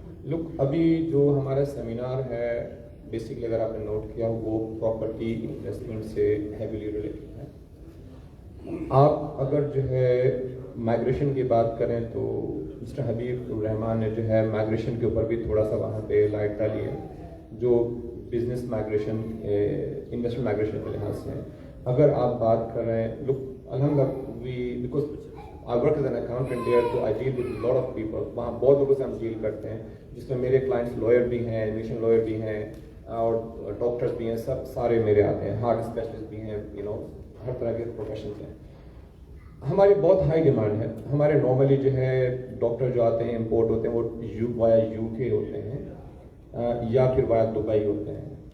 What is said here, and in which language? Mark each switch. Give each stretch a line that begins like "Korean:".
Urdu: لک ابھی جو ہمارا سیمینار ہے بیسکلی اگر آپ نے نوٹ کیا وہ پراپرٹی انویسٹمنٹ سے ہیویلی ریلیٹڈ ہے. آپ اگر جو ہے مائگریشن کی بات کریں تو مسٹر حبیب الرحمان نے جو ہے مائگریشن کے اوپر بھی تھوڑا سا وہاں پہ لائٹ ڈالی ہے, جو بزنس مائگریشن انویسٹمنٹ مائگریشن کے لحاظ سے. اگر آپ بات کر رہے ہیں لک الحمد
English: Because I work as an accountant there, so I deal with a lot of people.
Urdu: وہاں بہت لوگوں سے ہم ڈیل کرتے ہیں, جس میں میرے کلائنٹس لائر بھی ہیں, ایویشن لائر بھی ہیں, اور ڈاکٹرز بھی ہیں, سب سارے میرے آتے ہیں, ہارٹ اسپیشلسٹ بھی ہیں, ہر طرح کے پروفیشنز ہیں. ہماری بہت ہائی ڈیمانڈ ہے. ہمارے نارملی جو ہے ڈاکٹر جو آتے ہیں امپورٹ ہوتے ہیں وہ وایا UK ہوتے ہیں یا پھر وایا دبئی ہوتے ہیں.